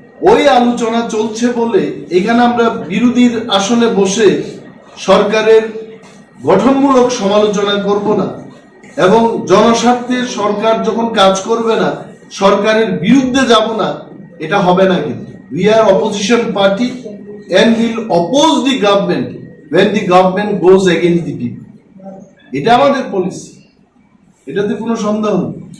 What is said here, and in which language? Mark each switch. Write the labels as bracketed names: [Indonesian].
[Bangla] ওই আলোচনা চলছে বলে এখানে আমরা বিরোধীর আসনে বসে সরকারের গঠনমূলক সমালোচনা করব না, এবং জনস্বার্থে সরকার যখন কাজ করবে না সরকারের বিরুদ্ধে যাব না, এটা হবে না। [English] কিন্তু we are opposition party and will oppose the government when the government goes against the people. [Bangla] এটা আমাদের পলিসি, এটাতে কোনো সন্দেহ নেই।